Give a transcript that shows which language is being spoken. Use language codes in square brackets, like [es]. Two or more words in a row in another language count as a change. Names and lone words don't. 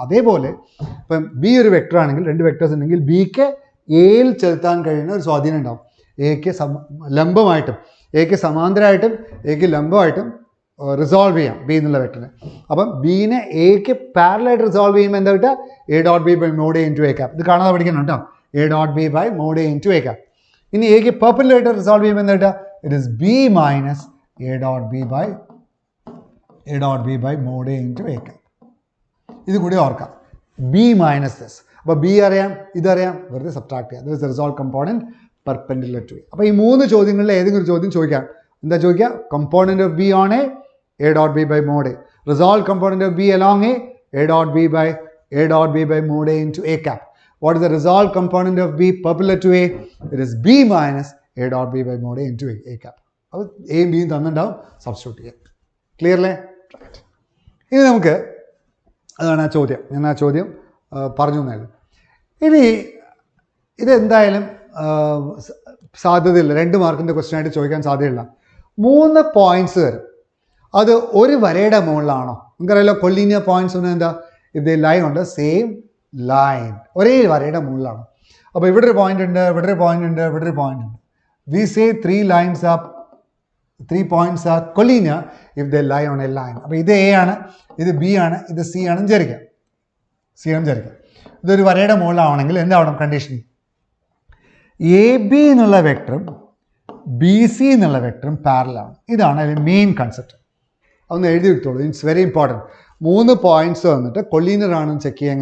[ml] അതേപോലെ ഇപ്പം ബി ഒരു വെക്ടർ ആണെങ്കിൽ, 2 വെക്ടേഴ്സ് ഉണ്ടെങ്കിൽ ബിക്ക് എയിൽ ചെലുത്താൻ കഴിയുന്ന ഒരു സ്വാധീനം ഉണ്ടാവും. എക്ക് ലംബമായിട്ടും എക്ക് സമാന്തരമായിട്ടും എക്ക് ലംബമായിട്ടും റിസോൾവ് ചെയ്യാം ബി എന്നുള്ള വെക്ടറിനെ. അപ്പം ബീനെ എക്ക് പാരലായിട്ട് റിസോൾവ് ചെയ്യുമ്പോൾ എന്താ കിട്ടുക? A.B/mod A [en] into A cap. [ml] ഇത് കാണാതെ പഠിക്കണം കേട്ടോ. [en] A.B/mod A into A cap. [ml] ഇനി എക്ക് പെർപെൻഡിക്കുലറായിട്ട് റിസോൾവ് ചെയ്യുമ്പോൾ എന്താ കിട്ടുക? [en] it is B minus A.B/mod A into A cap. [ml] ഇത് കൂടി ഓർക്കാം. [en] B minus this. [ml] അപ്പോൾ ബി അറിയാം, ഇതറിയാം, വെറുതെ സബ്ട്രാക്ട് ചെയ്യാം. [en] that is the resolve component perpendicular to A. [ml] അപ്പോൾ ഈ 3 ചോദ്യങ്ങളിൽ ഏതെങ്കിലും ഒരു ചോദ്യം ചോദിക്കാം. എന്താ ചോദിക്കുക? [en] component of B on A dot B by mod A. resolve component of B along A dot B by mod A into A cap. What is the resolved component of B perpendicular to A? It is B minus A dot B by mode A into A cap. [ml] അപ്പോൾ എയും ബിയും തന്നിട്ടുണ്ടാവും, സബ്സ്റ്റിറ്റ്യൂട്ട് ചെയ്യാം. ക്ലിയർ അല്ലേ? ഇനി നമുക്ക് അതാണ് ആ ചോദ്യം, ഞാൻ ആ ചോദ്യം പറഞ്ഞു തന്നായിരുന്നു. ഇനി ഇതെന്തായാലും സാധ്യതയില്ല, 2 മാർക്കിൻ്റെ ക്വസ്റ്റ്യൻ ആയിട്ട് ചോദിക്കാൻ സാധ്യതയില്ല. 3 പോയിന്റ്സ് വരും, അത് ഒരു വരയുടെ മുകളിലാണോ? നിങ്ങൾക്കറിയാലോ [en] collinear points [ml] ഒന്നും എന്താ, ഇത് ലൈൻ ഉണ്ട്, [en] same line, [ml] ഒരേ വരയുടെ മുകളിലാണ്. അപ്പോൾ ഇവിടെ ഒരു പോയിന്റ് ഉണ്ട്, ഇവിടെ ഒരു പോയിന്റ് ഉണ്ട്, ഇവിടെ ഒരു പോയിന്റ് ഉണ്ട്. [en] we say 3 points are collinear if they lie on a line. [ml] അപ്പോൾ ഇത് എ ആണ്, ഇത് ബി ആണ്, ഇത് സി ആണെന്ന് വിചാരിക്കാം. ഇതൊരു വരയുടെ മുകളിലാണെങ്കിൽ എന്താവണം കണ്ടീഷൻ? എ ബി എന്നുള്ള വെക്ടറും ബി സി എന്നുള്ള വെക്ടറും പാരലാണ്. ഇതാണ് അതിൻ്റെ മെയിൻ കൺസെപ്റ്റ്. അതൊന്ന് എഴുതി എടുത്തോളൂ, [en] it's very important. [ml] 3 പോയിന്റ്സ് വന്നിട്ട് കൊല്ലീനിയർ ആണെന്ന് ചെക്ക് ചെയ്യുക.